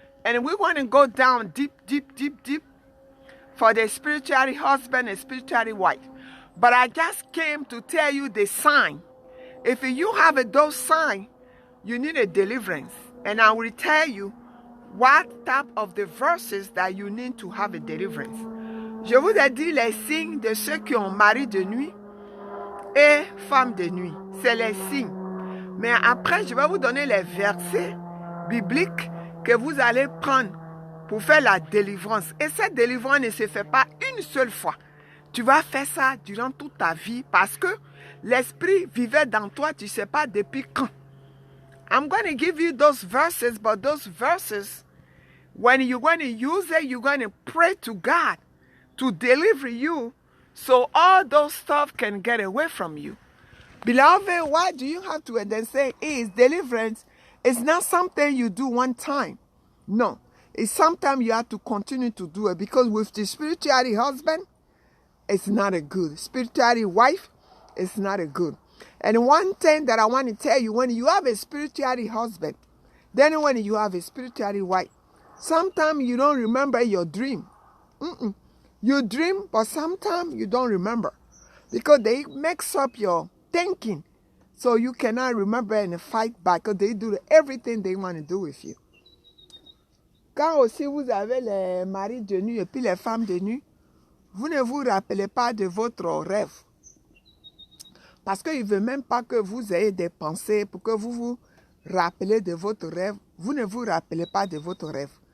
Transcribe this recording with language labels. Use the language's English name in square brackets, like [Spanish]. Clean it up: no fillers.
[English] And we want to go down deep, deep, deep, deep for the spiritual husband and spiritual wife. But I just came to tell you the sign. If you have those signs, you need a deliverance. And I will tell you what type of the verses that you need to have a deliverance. [French] Je vous ai dit les signes de ceux qui ont mari de nuit et femme de nuit. C'est les signes. Mais après, je vais vous donner les versets bibliques que vous allez prendre pour faire la délivrance. Et cette délivrance ne se fait pas une seule fois. Tu vas faire ça durant toute ta vie parce que l'esprit vivait dans toi, tu ne sais pas depuis quand. [English] I'm going to give you those verses, but those verses, when you're going to use it, you're going to pray to God to deliver you so all those stuff can get away from you. Beloved, why do you have to then say is deliverance is not something you do one time. No, it's sometimes you have to continue to do it because with the spiritual husband, it's not a good. Spiritual wife, is not a good. And one thing that I want to tell you, when you have a spiritual husband, then when you have a spiritual wife, sometimes you don't remember your dream. You dream, but sometimes you don't remember. Because they mix up your thinking. So you cannot remember and fight back. Because they do everything they want to do with you. [French] Quand aussi vous avez les maris de nuit et puis les femmes de nuit, vous ne vous rappelez pas de votre rêve. Parce qu'il ne veut même pas que vous ayez des pensées pour que vous vous rappelez de votre rêve. Vous ne vous rappelez pas de votre rêve.